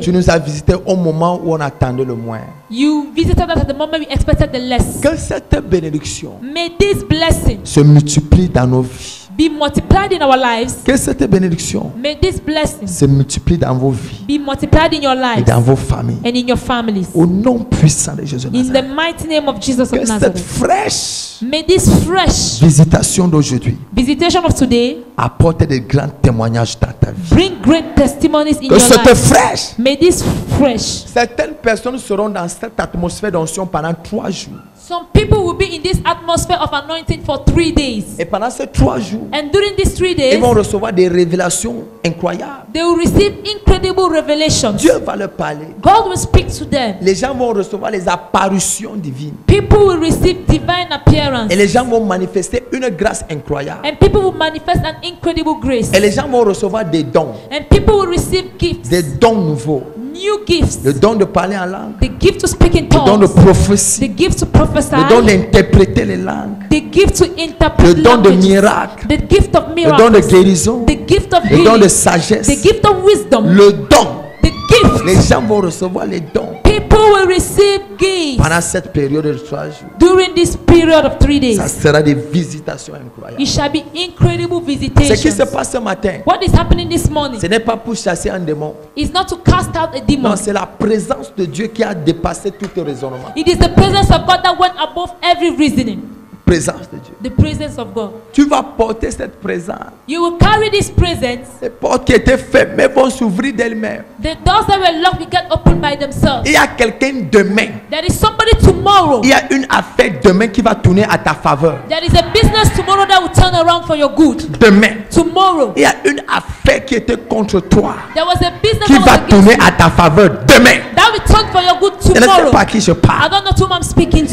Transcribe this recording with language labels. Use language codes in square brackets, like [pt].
[fr] Tu nous as visités au moment où on attendait le moins. [en] You visited us at the moment we expected the less. [fr] Que cette bénédiction [en] May this blessing [fr] se multiplie dans nos vies. [en] be multiplied in our lives. [fr] Que cette bénédiction [en] May this blessing [fr] se multiplie dans vos vies [en] be multiplied in your [fr] et [en] lives [fr] dans vos familles. [en] and in your families. [fr] Au nom puissant de Jésus de [en] In the [fr] Nazareth. [en] mighty name of Jesus [fr] Que [en] of [fr] cette [en] Nazareth. [fr] fraîche [en] May this fresh [fr] visitation d'aujourd'hui [en] visitation of today [fr] apporte de grands témoignages dans ta vie. [en] bring great testimonies in [fr] Que [en] your [fr] cette [en] life. [fr] fraîche, [en] May this fresh. [fr] certaines personnes seront dans cette atmosphère d'onction pendant 3 jours. [en] Some people will be in this atmosphere of anointing for 3 days. [fr] Et pendant ces 3 jours, [en] And during these 3 [fr] ils [en] days, [fr] vont recevoir des révélations incroyables. [en] they will receive incredible revelations. [fr] Dieu va leur parler. [en] God will speak to them. [fr] Les gens vont recevoir les apparitions divines. [en] People will receive divine appearance. [fr] Et les gens vont manifester une grâce incroyable. [en] And people will manifest an incredible grace. [fr] Et les gens vont recevoir des dons. [en] And people will receive gifts, [fr] Des dons nouveaux. [en] new gifts. [fr] Le don de parler en langue. [en] The gift to speak in [fr] Le don de [en] tongues. [fr] prophétie. [en] The gift to prophesy. [fr] Le don d'interpréter les langues. [en] The gift to interpret [fr] Le don de [en] languages. [fr] miracles. [en] The gift of [fr] Le don de [en] miracles. [fr] guérison. [en] The gift of [fr] Le don de [en] healing. [fr] sagesse. [en] The gift of wisdom. [fr] Le don. [en] The gift. [fr] Les gens vont recevoir les dons [en] People will receive gifts [fr] pendant cette période de 3 jours. [en] during this period of 3 days. [fr] Ça sera des visitations incroyables. [en] It shall be incredible [fr] Ce qui se [en] visitations. [fr] passe ce matin, [en] What is happening this morning [fr] ce n'est pas pour chasser un démon. [en] is not to cast out a demon. [fr] Non, c'est la présence de Dieu qui a dépassé tout raisonnement. [en] It is the presence of God that went above every reasoning. [fr] Présence de Dieu. [en] The presence of God. [fr] Tu vas porter cette présence. [en] You will carry this presence. [fr] Les portes qui étaient fermées vont s'ouvrir d'elles-mêmes. [en] The doors that were locked will get opened by themselves. [fr] Il y a quelqu'un demain. [en] There is somebody tomorrow. [fr] Il y a une affaire demain qui va tourner à ta faveur. [en] There is a business tomorrow that will turn around for your good. [fr] Demain. [en] Tomorrow. [fr] Il y a une affaire qui était contre toi. [en] There was a business [fr] Qui [en] that [fr] va [en] was against [fr] tourner [en] you. [fr] à ta faveur demain. [en] That will turn for your good [fr] Je ne sais [en] tomorrow. [fr] pas à qui je [en] I [fr] parle. [en] don't know to whom I'm speaking to.